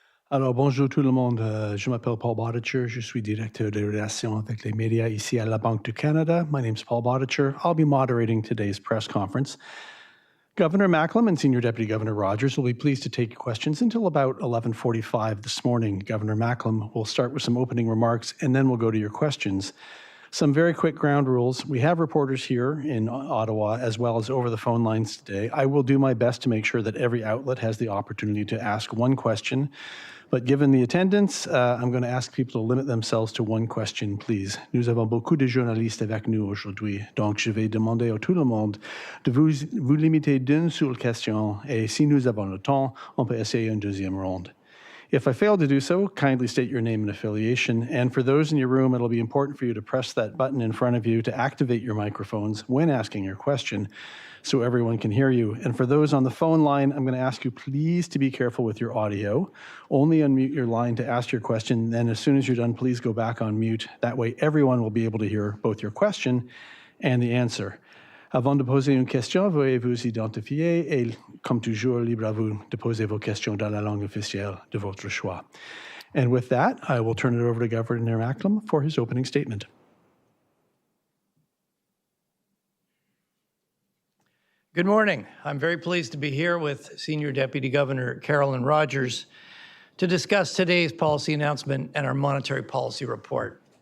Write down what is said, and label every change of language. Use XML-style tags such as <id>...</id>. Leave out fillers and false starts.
<fr>Alors, bonjour tout le monde. Je m'appelle Paul Bodicher. Je suis directeur des relations avec les médias ici à la Banque du Canada.</fr> <en>My name's Paul Bodicher. I'll be moderating today's press conference. Governor Macklem and Senior Deputy Governor Rogers will be pleased to take questions until about 11:45 this morning. Governor Macklem will start with some opening remarks, and then we'll go to your questions. Some very quick ground rules. We have reporters here in Ottawa as well as over the phone lines today. I will do my best to make sure that every outlet has the opportunity to ask one question. But given the attendance, I'm going to ask people to limit themselves to one question, please.</en> <fr>Nous avons beaucoup de journalistes avec nous aujourd'hui, donc je vais demander à tout le monde de vous limiter d'une seule question, et si nous avons le temps, on peut essayer une deuxième ronde.</fr> <en>If I fail to do so, kindly state your name and affiliation. And for those in your room, it'll be important for you to press that button in front of you to activate your microphones when asking your question so everyone can hear you. And for those on the phone line, I'm going to ask you please to be careful with your audio. Only unmute your line to ask your question. Then as soon as you're done, please go back on mute. That way everyone will be able to hear both your question and the answer.</en> <fr>Avant de poser une question, veuillez vous identifier et, comme toujours, libre à vous de poser vos questions dans la langue officielle de votre choix.</fr> <en>And with that, I will turn it over to Governor Macklem for his opening statement. Good morning. I'm very pleased to be here with Senior Deputy Governor Carolyn Rogers to discuss today's policy announcement and our monetary policy report.</en>